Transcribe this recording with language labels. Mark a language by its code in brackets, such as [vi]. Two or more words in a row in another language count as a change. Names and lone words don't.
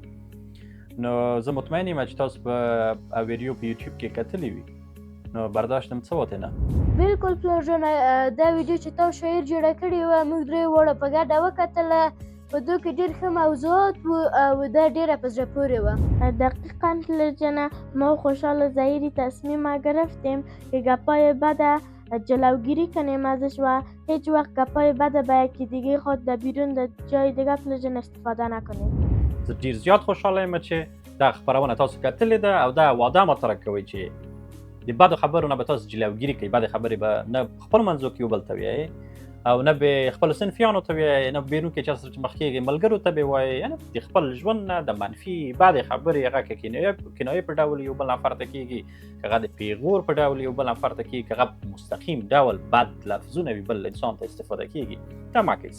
[ps] نو زه مطمئن یم چې تاسو به ویډیو په یوټیوب کې کتلې وي، نو برداشت م څه وتې نه. بالکل پلار جانه، دا ویډیو چې تاسو شاعر جوړه کړې وه موږ درې واړه په ګډه وکتله. په دو کې ډېر ښه موضوعات وو او دا ډېره په زړه پورې وه. دقیقا پلار جانه، [fa] ما خوشحال ظاهری تصمیم گرفتیم که گپای بد جلوگیری کنیم ازش و هیچ وقت گپای بد به یکی دیگه خود در بیرون در جای دیگه [ps] پلار جان [fa] استفاده نکنیم. [ps] زه ډېر زیات خوشحاله یم چې دا خپرونه تاسو کتلې ده او دا وعده ماته راکوئ چې د بدو خبرو نه به تاسو جلوګیري کوئ. بدې خبرې به نه خپل منځو کې یو بل ته وایئ او نه به خپلو صنفیانو ته وایئ، نه بیرون کې چا سره چې مخ کېږئ ملګرو ته به یې وایئ. یعنې د خپل ژوند نه د منفي بدې خبرې هغه که کنایې په ډول یو بل نفر ته کېږي، که هغه د پیغور په ډول یو بل نفر ته کېږي، که هغه په مستقیم ډول بد لفظونه وي بل انسان ته استفاده کېږي، دا مه کوئ.